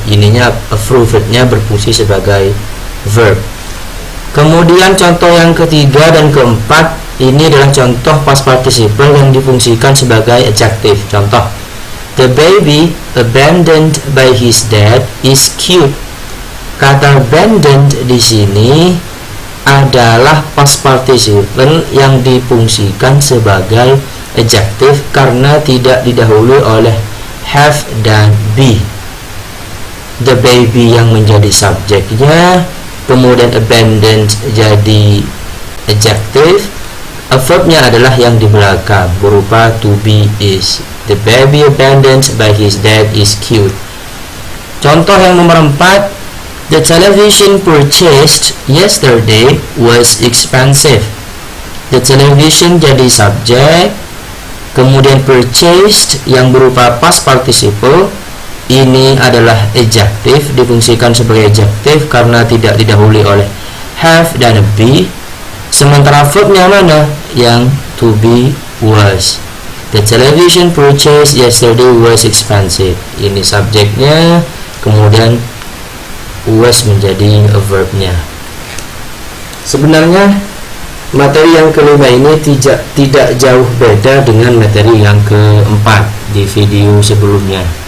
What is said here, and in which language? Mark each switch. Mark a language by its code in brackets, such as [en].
[id] Ininya approved-nya berfungsi sebagai verb. Kemudian contoh yang ketiga dan keempat ini adalah contoh past participle yang difungsikan sebagai adjective. Contoh, [en] the baby abandoned by his dad is cute. [id] Kata abandoned di sini adalah past participle yang difungsikan sebagai adjective karena tidak didahului oleh have dan be. [en] The baby [id] yang menjadi subjeknya, kemudian abandoned jadi adjective, verbnya adalah yang di belakang berupa to be, is. [en] The baby abandoned by his dad is cute. [id] Contoh yang nomor 4, [en] the television purchased yesterday was expensive. The television [id] jadi subjek, kemudian purchased yang berupa past participle ini adalah adjective, difungsikan sebagai adjective karena tidak didahului oleh have dan be. Sementara verbnya mana? Yang to be, was. [en] The television purchased yesterday was expensive. [id] Ini subjeknya, kemudian was menjadi verbnya. Sebenarnya materi yang kelima ini tidak jauh beda dengan materi yang keempat di video sebelumnya.